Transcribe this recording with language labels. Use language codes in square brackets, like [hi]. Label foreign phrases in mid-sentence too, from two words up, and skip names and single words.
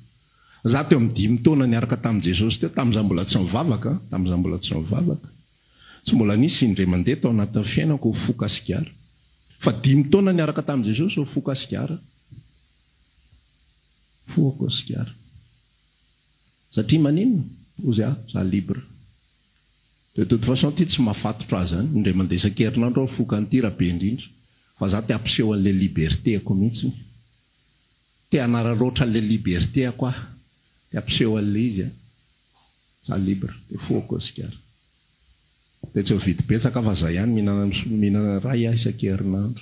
[mg] Za teo amin'ny 5 taona niaraka tamin'i Jesosy teo, tamin'izaho mbola tsy mivavaka, tsy mbola nisy indray mandeha tao anatin'ny fiainako ho foka sigara. Fa 5 taona niaraka tamin'i Jesosy ho foka sigara. Foka sigara. Satria maninona? Ozy za libre. [fr] De toute façon [mg] ty tsy mahafatotra azy zany, indray mandeha isan-kerinandro aho foka an'ity raha be indrindra. Fa za te ampiseho an'le libertéako mihitsy. Te hanararoatra an'le libertéako aho. Te ampiseho an'le izy. Za libre, te foka sigara. Dia tsy ho vidy betsaka fa zay ihany mihinana ray aho isan-kerinandro.